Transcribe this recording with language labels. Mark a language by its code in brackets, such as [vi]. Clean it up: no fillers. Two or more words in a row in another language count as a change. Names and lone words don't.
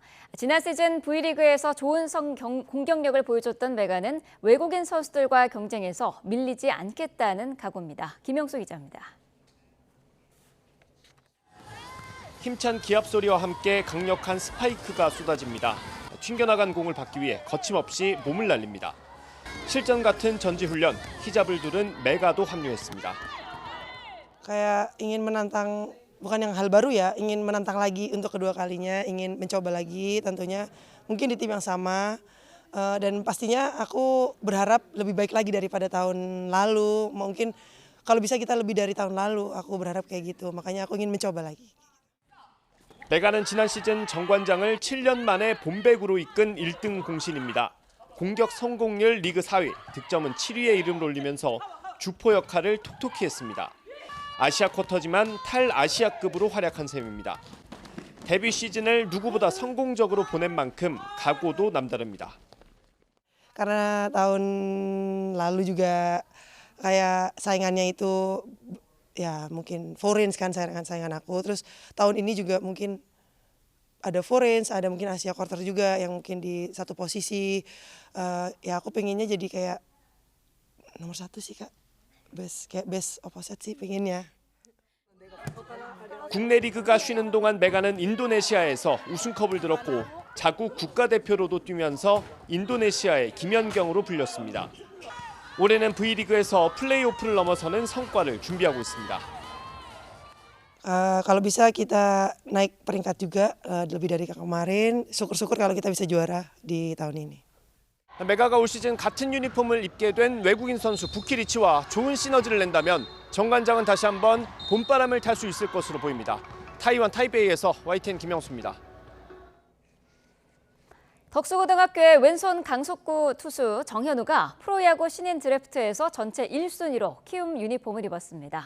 [ko] 지난 시즌 V리그에서 좋은 공격력을 보여줬던 메가는 외국인 선수들과 경쟁에서 밀리지 않겠다는 각오입니다. 김영수 기자입니다. 힘찬 기합 소리와 함께 강력한 스파이크가 쏟아집니다. 튕겨나간 공을 받기 위해 거침없이 몸을 날립니다. 실전 같은 전지훈련, 히잡을 두른 메가도 합류했습니다. [id] Kayak ingin menantang, bukan yang hal baru ya, ingin menantang lagi untuk kedua kalinya, ingin mencoba lagi tentunya mungkin di tim yang sama dan pastinya aku berharap lebih baik lagi daripada tahun lalu. Mungkin kalau bisa kita lebih dari tahun lalu, aku berharap kayak gitu. Makanya aku ingin mencoba lagi. [ko] 메가는 지난 시즌 정관장을 7년 만에 봄배구로 이끈 1등 공신입니다. 공격 성공률 리그 4위, 득점은 7위에 이름을 올리면서 주포 역할을 톡톡히 했습니다. 아시아 쿼터지만 탈아시아급으로 활약한 셈입니다. 데뷔 시즌을 누구보다 성공적으로 보낸 만큼 각오도 남다릅니다. [id] Karena tahun lalu juga kayak saingannya itu ya mungkin Foreigns kan saingan aku. Terus tahun ini juga mungkin ada Foreigns, ada mungkin Asia Quarter juga yang mungkin di satu posisi. Ya aku pengennya jadi kayak nomor 1 sih Kak. [en] best opposite [id] sih pengennya. [ko] 국내 리그가 쉬는 동안 메가는 인도네시아에서 우승컵을 들었고 자국 국가대표로도 뛰면서 인도네시아의 김연경으로 불렸습니다. 올해는 V리그에서 플레이오프를 넘어서는 성과를 준비하고 있습니다. [id] Kalau bisa kita naik peringkat juga lebih dari kemarin. Syukur-syukur kalau kita bisa juara di tahun ini. [ko] 메가가 올 시즌 같은 유니폼을 입게 된 외국인 선수 부키리치와 좋은 시너지를 낸다면 정관장은 다시 한번 봄바람을 탈 수 있을 것으로 보입니다. 타이완 타이베이에서 YTN 김영수입니다. 덕수고등학교의 왼손 강속구 투수 정현우가 프로야구 신인 드래프트에서 전체 1순위로 키움 유니폼을 입었습니다.